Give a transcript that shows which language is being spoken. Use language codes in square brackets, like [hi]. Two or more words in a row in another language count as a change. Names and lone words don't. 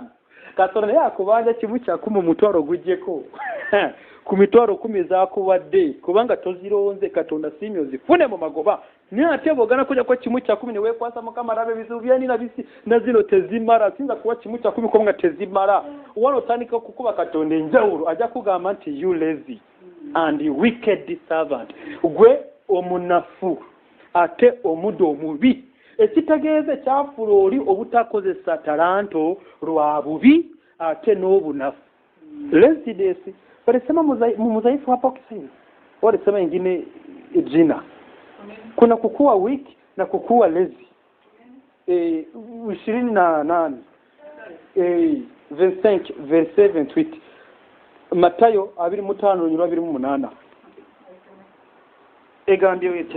[lg] Katonda naye akubanja kimu kyakumi omutwaro gujjeko ku mitwaro 10 zaakuwadde kubanga tozironze Katonda siimye ozifune mu magoba naye ate bw'ogana kujjako kimu kyakumi ne weekwasa Mukama alaba ebizibu byenina na zino tezimala sinza kuwa kimu kyakumi kubanga tezimala wano otandika okukuba Katonda enjawulo ajja kugamba nti [en] you lazy and wicked servant [lg] gwe omunafu ate omuddo omubi. Ekitegeeza ekyafuula oli obutakozesa talanto lwa bubi ate n'obunafu. [sw] Laziness walisema mudhaifu hapa Kiswahili walisema ingine jina kuna kukuwa weak na kukuwa lazy. [lg] 28 25 verset 28 Matayo 25:28 egambye wetya